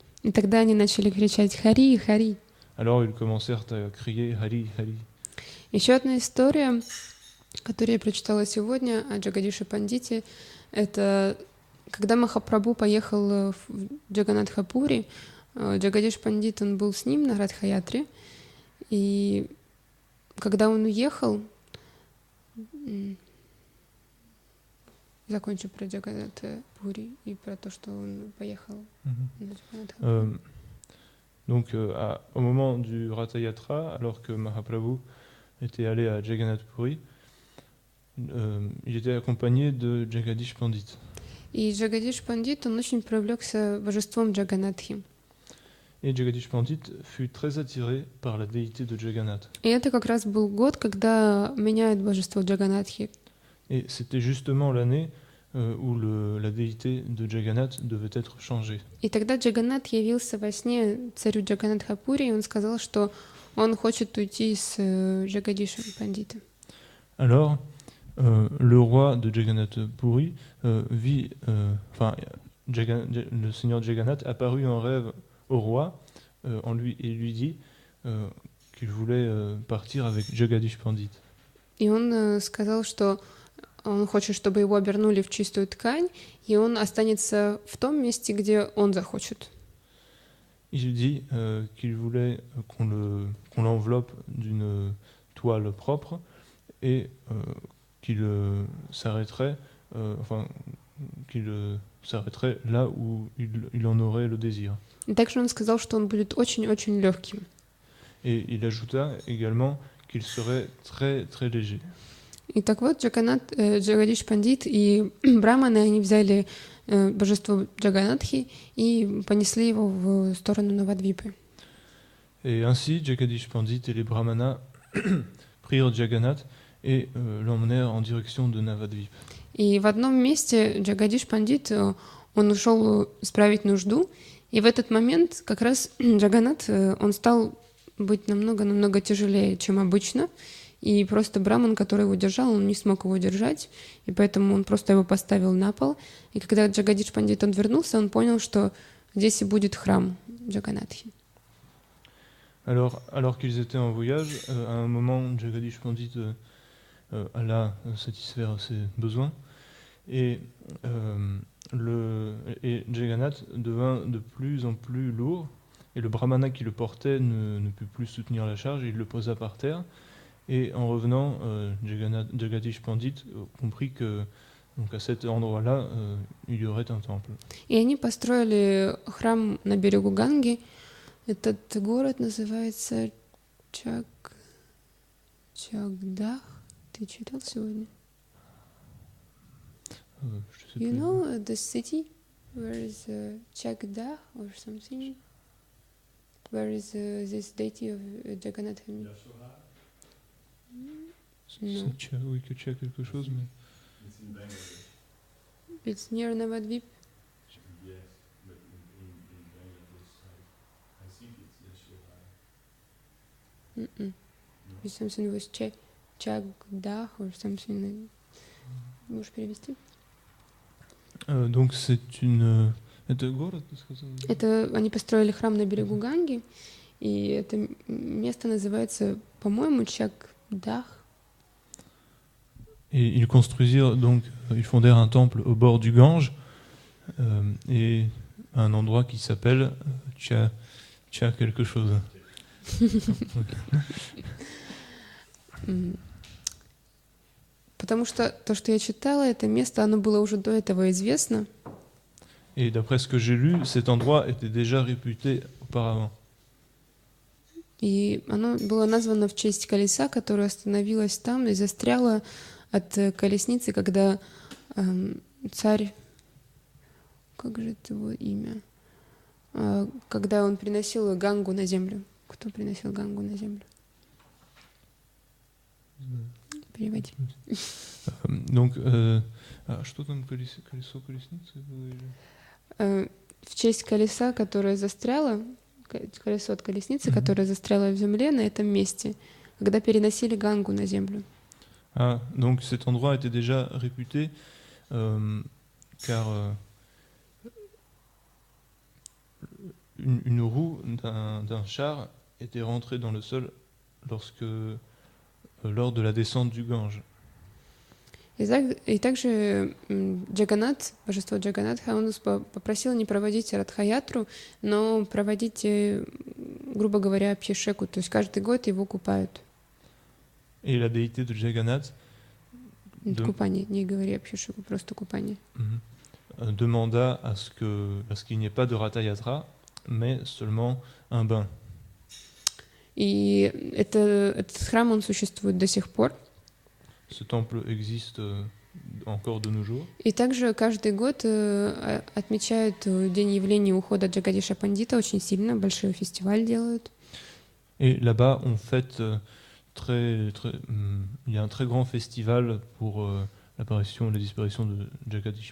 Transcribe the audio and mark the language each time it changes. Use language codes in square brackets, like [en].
[ru] И тогда они начали кричать «Хари, Хари». [fr] Alors ils commencèrent à crier Hari, Hari. [ru] Еще одна история который я прочитала сегодня о Джагадише Пандите, это когда Махапрабху поехал в Джаганатхапури, Джагадиш Пандит, он был с ним на Радхаятре, и когда он уехал, закончу про Джаганатхапури и про то, что он поехал на Джаганатхапури. [fr] Donc, au moment du Ratha Yatra, alors que Mahaprabhu était allé à Jagannath Puri, il était accompagné de Jagadish Pandit. [ru] И Джагадиш Пандит, он очень привлекся божеством Джаганатхи. [fr] Et Jagadish Pandit fut très attiré par la déité de Jagannath. [ru] И это как раз был год, когда меняют божество Джаганатхи. [fr] Et c'était justement l'année où la déité de Jagannath devait être changée. [ru] И тогда Джаганнат явился во сне царю Джаганатхапури, и он сказал, что он хочет уйти с Джагадишем Пандитом. [fr] Alors, le roi de Jagannath Puri vit, le seigneur Jagannath apparut en rêve au roi et lui dit qu'il voulait partir avec Jagadish Pandit. [ru] И он сказал, что он хочет, чтобы его обернули в чистую ткань, и он останется в том месте, где он захочет. [fr] Il dit qu'il voulait qu'on l'enveloppe d'une toile propre et qu'il s'arrêterait là où il en aurait le désir. [ru] И также он сказал, что он будет очень-очень легким. [fr] Et il ajouta également qu'il serait très très léger. [ru] И так вот, Джагадиш Пандит и браманы, они взяли божество Джаганатхи и понесли его в сторону Навадвипы. [fr] Et ainsi, Jagadish Pandit et les brahmanas prirent Jagannath et l'emmenèrent en direction de Navadvip. [ru] И в одном месте Джагадиш Пандит, он ушел справить нужду, и в этот момент как раз Джаганнат, он стал быть намного тяжелее, чем обычно, и просто браман, который его держал, он не смог его держать, и поэтому он просто его поставил на пол. И когда Джагадиш Пандит, он вернулся, он понял, что здесь и будет храм Джаганатхи. [fr] Alors qu'ils étaient en voyage, à un moment, Jagadish Pandit alla satisfaire ses besoins, et Jagannath devint de plus en plus lourd, et le brahmana qui le portait ne put plus soutenir la charge, et il le posa par terre. Et en revenant, Jagadish Pandit comprit que donc à cet endroit-là, il y aurait un temple. [ru] И они построили храм на берегу Ганги. Этот город называется Чагдах. Ты читал сегодня? [en] You know the city where is Chagdah or something? Where is this deity of Jagannath? [fr] Oui, que tu as quelque chose, mais... [en] It's near Navadvip. Yes, but in Bangladesh, I think it's Yashoda. It's something with Chagdah or something. [ru] Можешь перевести? [fr] Donc c'est une... [ru] Это город, ты сказал? Это они построили храм на берегу Ганги, и это место называется, по-моему, Чагдах. [fr] Et ils construisirent donc, ils fondèrent un temple au bord du Gange et un endroit qui s'appelle Tcha quelque chose. [ru] Потому что то, что я читала, это место, оно было уже до этого известно. [fr] Et d'après ce que j'ai lu, cet endroit était déjà réputé auparavant. [ru] И оно было названо в честь колеса, которое остановилось там и застряло от колесницы, когда царь, как же это его имя, когда он приносил Гангу на землю. Кто приносил Гангу на землю? Переводи. [fr] Donc, [ru] что там колесо колесницы было? В честь колеса, которое застряло, колесо от колесницы, которое застряло в земле на этом месте, когда переносили Гангу на землю. [fr] Donc cet endroit était déjà réputé car une roue d'un char était rentrée dans le sol lors de la descente du Gange. [ru] И также Джаганат, божество Джаганатха, он нас попросил не проводить Радхаятру, но проводить, грубо говоря, Абхишеку, то есть каждый год его купают. [fr] Et la déité de Jagannath [ru] Купание, не говори Абхишеку, просто купание. [fr] demanda à ce qu'il n'y ait pas de Ratha-yatra, mais seulement un bain. [ru] И этот храм, он существует до сих пор. [fr] Ce temple existe encore de nos jours. [ru] И также каждый год отмечают день явления ухода Джагадиша Пандита очень сильно, большой фестиваль делают. [fr] Et là-bas, on fête il y a un très grand festival pour l'apparition et la disparition de Jagadish